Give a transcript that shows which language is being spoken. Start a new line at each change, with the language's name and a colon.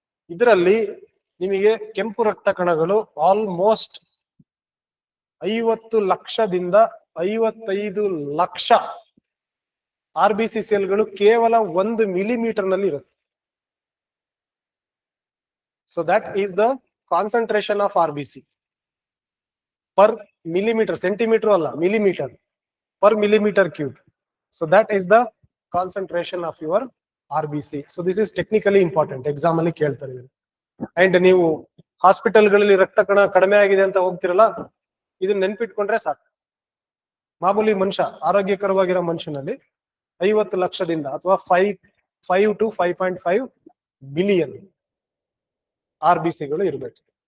Kannada: ಇದರಲ್ಲಿ ನಿಮಗೆ ಕೆಂಪು ರಕ್ತ ಕಣಗಳು ಆಲ್ಮೋಸ್ಟ್ 50 ಲಕ್ಷದಿಂದ 55 ಲಕ್ಷ RBC ಸೆಲ್ಗಳು ಕೇವಲ 1 ಮಿಲಿಮೀಟರ್ ನಲ್ಲಿ ಇರುತ್ತೆ.
English: So that is the concentration of RBC per millimeter, centimeter alla, millimeter per millimeter cube. So that is the concentration of your RBC. So this is technically important.
Kannada: Exam ಅಲ್ಲಿ ಕೇಳ್ತಾರೆ. And ನೀವು hospital ಗಳಲ್ಲಿ ರಕ್ತ ಕಣ ಕಡಿಮೆ ಆಗಿದೆ ಅಂತ ಹೋಗ್ತಿರಲ್ಲ, ಇದನ್ನ ನೆನ್ಪಿಟ್ಕೊಂಡ್ರೆ ಸಾಕು. ಮಾಮೂಲಿ ಮನುಷ್ಯ, ಆರೋಗ್ಯಕರವಾಗಿರೋ ಮನುಷ್ಯನಲ್ಲಿ 50 ಲಕ್ಷದಿಂದ ಅಥವಾ 5 to 5.5 ಬಿಲಿಯನ್ RBC ಗಳು ಇರಬೇಕು.